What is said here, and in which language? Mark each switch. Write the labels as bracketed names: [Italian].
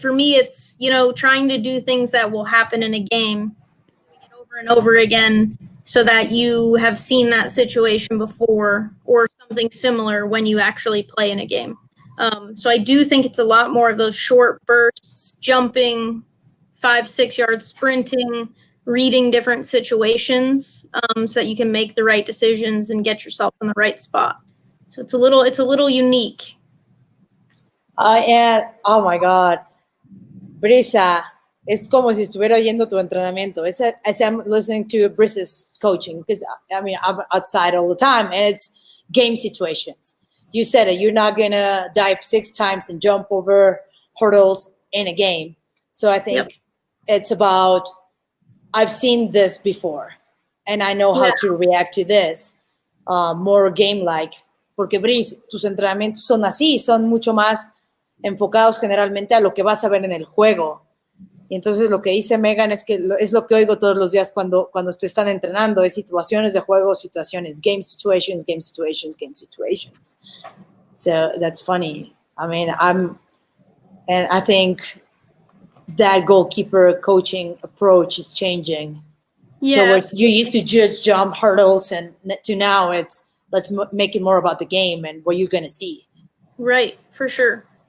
[English] For me, it's, you know, trying to do things that will happen in a game over and over again so that you have seen that situation before or something similar when you actually play in a game. So I do think it's a lot more of those short bursts, jumping, 5-6 yards sprinting, reading different situations, so that you can make the right decisions and get yourself in the right spot. So it's a little unique. And oh my God, [Spanish] Brisa, es como si estuviera oyendo tu entrenamiento. [English] As I'm listening to Brisa's coaching, because I mean, I'm outside all the time, and it's game situations. You said it, you're not going to dive 6 times and jump over hurdles in a game. So I think it's about, I've seen this before, and I know how to react to this, more game-like. [Spanish] Porque, Brice, tus entrenamientos son así, son mucho más enfocados generalmente a lo que vas a ver en el juego. Y entonces lo que dice Megan es que es lo que oigo todos los días cuando te están entrenando, es situaciones de juego, situaciones, [English] game situations, game situations, game situations. So that's funny. I mean, and I think that goalkeeper coaching approach is changing. Yeah. Towards, you used to just jump hurdles, and to now it's, let's make it more about the game and what you're going to see. Right, for sure.